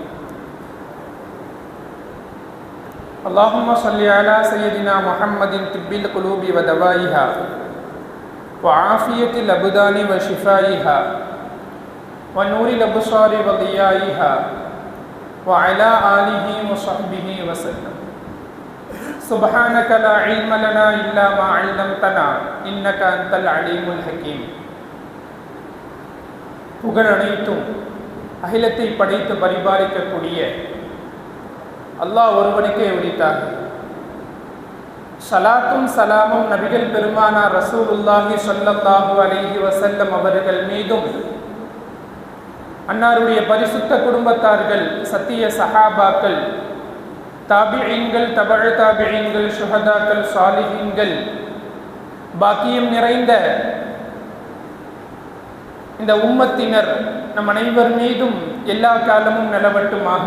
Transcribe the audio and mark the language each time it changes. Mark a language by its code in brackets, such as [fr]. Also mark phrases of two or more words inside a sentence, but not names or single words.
[ar] اللهم صل على سيدنا محمد طب القلوب ودوائها وعافية الأبدان وشفائها ونور الأبصار وضيائها وعلى آله وصحبه وسلم. سبحانك لا علم لنا إلا ما علمتنا إنك أنت العليم الحكيم. [ta] புகழ் அனைத்தும் அகிலத்தை படைத்து பரிபாலிக்கக்கூடிய அல்லாஹ் ஒருவனுக்கே உரித்தார்கள். சலாத்தும் சலாமும் நபிகள் பெருமானார் [ar] رسول الله صلى الله عليه وسلم [ta] அவர்கள் மீதும், அன்னாருடைய பரிசுத்த குடும்பத்தார்கள், சத்திய சஹாபாக்கள், தாபிஈன்கள், தபஅ தாபிஈன்கள், ஷுஹதாக்கள், சாலிஹீன்கள், பாக்கியம் நிறைந்த இந்த உம்மத்தினர் நம் அனைவர் மீதும் எல்லா காலமும் நிலவட்டுமாக.